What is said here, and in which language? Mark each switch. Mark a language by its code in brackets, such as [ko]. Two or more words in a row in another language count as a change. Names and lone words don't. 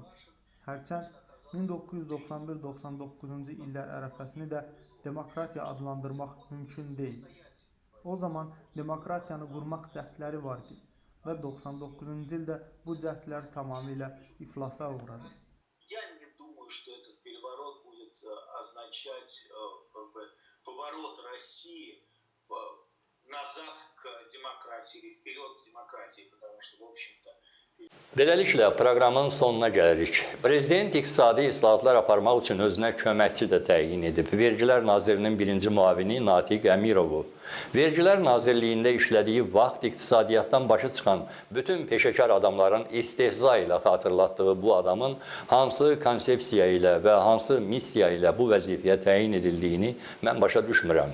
[az] Hərçənd 1991-99-cu illər ərəfəsini də demokratiya adlandırmaq mümkün deyil. O zaman demokratiyanı qurmaq cəhdləri var ki, və 99-cu ildə bu cəhdlər tamamilə iflasa uğradı. [ru] Я не думаю, что этот переворот будет означать поворот России назад к демократии или вперед к демократии, потому что, в общем-то, [az] Beləliklə, proqramın sonuna gəlirik. Prezident iqtisadi islahatlar aparmaq üçün özünə köməkçi də təyin edib. Vergilər Nazirinin birinci müavini Natiq Əmirovu. Vergilər Nazirliyində işlədiyi vaxt iqtisadiyyatdan başı çıxan bütün peşəkar adamların istehza ilə xatırlatdığı bu adamın hansı konsepsiya ilə və hansı missiya ilə bu vəzifəyə təyin edildiyini mən başa düşmürəm.